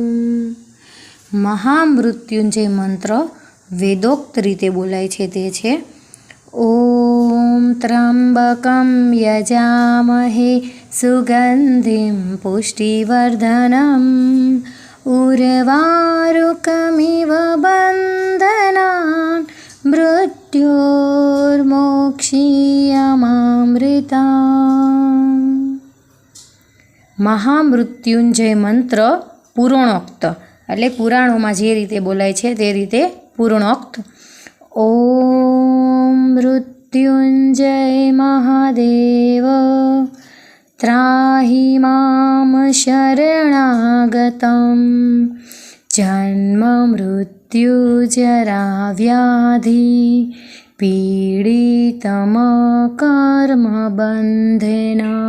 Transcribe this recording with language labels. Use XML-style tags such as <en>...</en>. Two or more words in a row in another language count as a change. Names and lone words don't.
<gu>મહામૃત્યુંજય મંત્ર વેદોક્ત રીતે બોલાય છે તે છે</gu> <sa>ओम त्र्यंबकं यजामहे सुगंधिं पुष्टिवर्धनम् उर्वारुकमिव बन्धनान् मृत्योर्मोक्षीयमामृताम्।</sa> <gu>મહામૃત્યુંજય મંત્ર પૂર્ણોક્ત એટલે પુરાણોમાં જે રીતે બોલાય છે તે રીતે પૂર્ણોક્ત।</gu> <sa>ओम मृत्युंजय महादेव त्राहि मां शरणागतं जन्म मृत्यु जरा व्याधि पीडितं कर्म बंधेन।</sa>